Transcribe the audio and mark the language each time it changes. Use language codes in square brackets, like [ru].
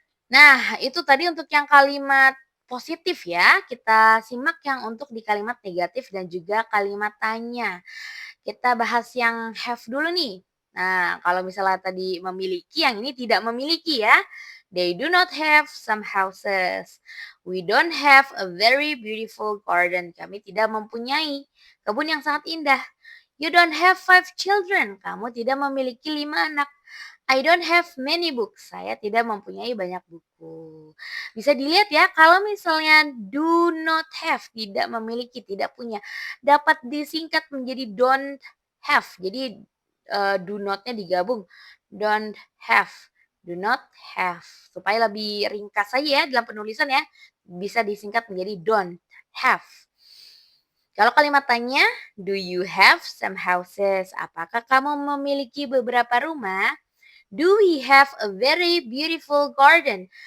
[id] Nah, itu tadi untuk yang kalimat positif ya. Kita simak yang untuk di kalimat negatif dan juga kalimat tanya. Kita bahas yang have dulu nih. Nah, kalau misalnya tadi memiliki, yang ini tidak memiliki ya. [en] They do not have some houses. We don't have a very beautiful garden. [id] Kami tidak mempunyai kebun yang sangat indah. [en] You don't have 5 children. [id] Kamu tidak memiliki 5 anak. [en] I don't have many books. [id] Saya tidak mempunyai banyak buku. Bisa dilihat ya, kalau misalnya do not have, tidak memiliki, tidak punya, dapat disingkat menjadi don't have. Jadi do not-nya digabung. Don't have, do not have. Supaya lebih ringkas saja ya dalam penulisan ya, bisa disingkat menjadi don't have. Kalau kalimat tanya, [en] do you have some houses? [id] Apakah kamu memiliki beberapa rumah? [en] Do we have a very beautiful garden?